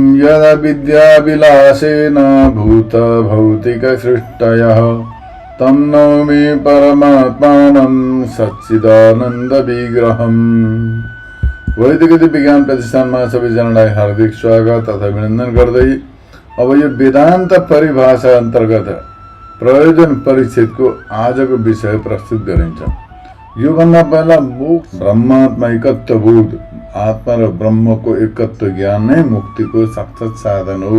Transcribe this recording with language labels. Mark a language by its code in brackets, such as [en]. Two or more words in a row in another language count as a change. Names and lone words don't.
[sa] यदा विद्याविलासेन भूत भौतिक सृष्टयः तं नौमि परमात्मानं सच्चिदानंद विग्रहम्। [ne] वैदिक विज्ञान प्रतिष्ठानमा सबैजनालाई हार्दिक स्वागत तथा अभिनन्दन गर्दै अब यो वेदान्त परिभाषा अन्तर्गत प्रयोजन परिच्छेदको आजको विषय प्रस्तुत गरिन्छ। यो भन्दा पहिला मोक्ष ब्रह्मात्मा एकत्वबोध, आत्मा र ब्रह्मको एकत्व ज्ञान नै मुक्तिको साक्षात साधन हो।